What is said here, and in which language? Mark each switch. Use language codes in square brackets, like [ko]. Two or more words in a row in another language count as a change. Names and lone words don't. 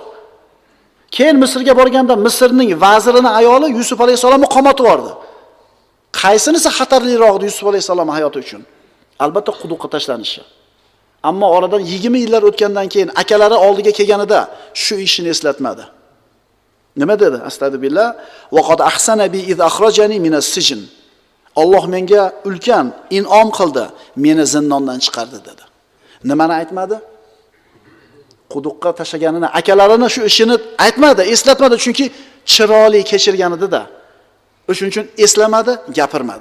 [uz] Keyin Misrga borganda Misrning vazirining ayoli Yusuf alayhissalomni qamatib yubordi. Qaysinisi xatarliroq Yusuf alayhissalom hayoti uchun? Albatta quduqqa tashlanishi. Ammo oradan 20 yillar o'tgandan keyin akalari oldiga kelganida shu ishini eslatmadi. Nima dedi? [ar] Astagfirullah. وقد أحسن بي إذ أخرجني من السجن. [uz] Alloh menga ulkan in'om qildi, meni zindondan chiqardi dedi. Nimani aytmadi? Quduqqa tashlaganini, akalarini shu ishini aytmadi, eslatmadi, chunki chiroyli kechirgan edi-da. O'shuning uchun eslamadi, gapirmadi.